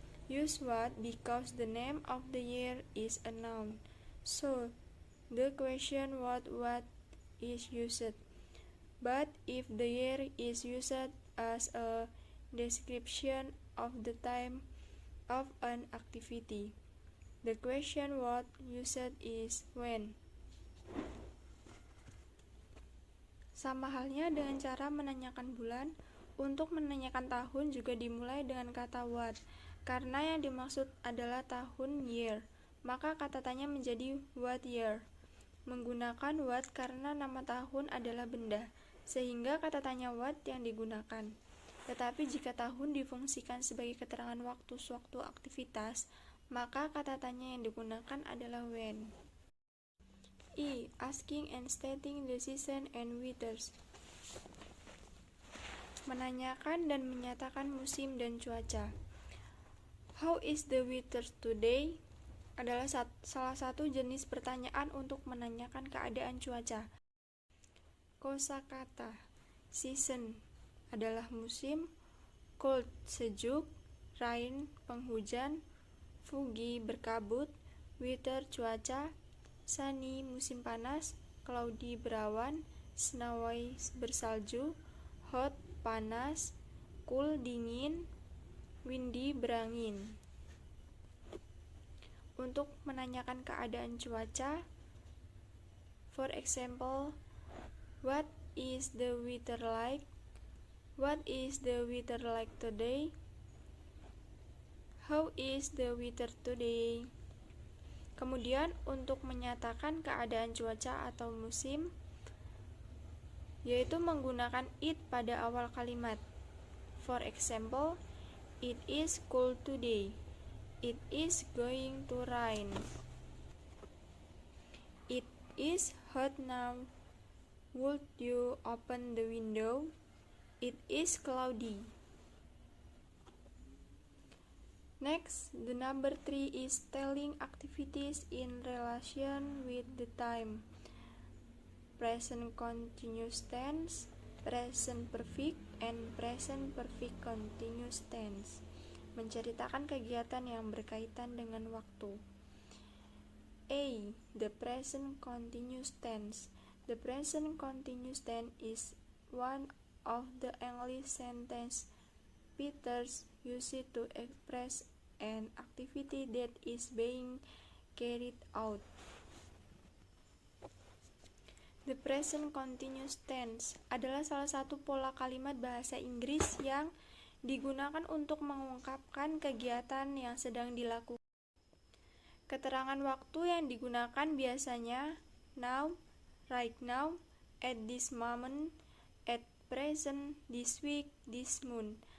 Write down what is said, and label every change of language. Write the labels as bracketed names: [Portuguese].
[English] Use what because the name of the year is a noun, so the question word what is used. But if the year is used as a description of the time of an activity, the question word used is when. [Indonesian] Sama halnya dengan cara menanyakan bulan, untuk menanyakan tahun juga dimulai dengan kata what. Karena yang dimaksud adalah tahun year, maka kata tanya menjadi [English] what year. [Indonesian] menggunakan what karena nama tahun adalah benda, sehingga kata tanya what yang digunakan. Tetapi jika tahun difungsikan sebagai keterangan waktu suatu aktivitas, maka kata tanya yang digunakan adalah when. E. [English] Asking and stating the season and weathers. [Indonesian] Menanyakan dan menyatakan musim dan cuaca. [English] How is the weather today? [Indonesian] Adalah salah satu jenis pertanyaan untuk menanyakan keadaan cuaca. Kosakata. Season adalah musim, cold sejuk, rain penghujan, fugi berkabut, weather cuaca, sunny musim panas, cloudy berawan, snowy bersalju, hot panas, cool dingin, windy berangin. Untuk menanyakan keadaan cuaca, [English] for example, what is the weather like? What is the weather like today? How is the weather today? [Indonesian] Kemudian untuk menyatakan keadaan cuaca atau musim, yaitu menggunakan it pada awal kalimat. [English] For example, it is cold today. It is going to rain. It is hot now. Would you open the window? It is cloudy. Next, the number 3 is telling activities in relation with the time. Present continuous tense, present perfect, and present perfect continuous tense. [Indonesian] Menceritakan kegiatan yang berkaitan dengan waktu. A. [English] The present continuous tense. The present continuous tense is one of the English sentence Peters used to express an activity that is being carried out. [Indonesian] The present continuous tense adalah salah satu pola kalimat bahasa Inggris yang digunakan untuk mengungkapkan kegiatan yang sedang dilakukan. Keterangan waktu yang digunakan biasanya [English] now, right now, at this moment, at present, this week, this month.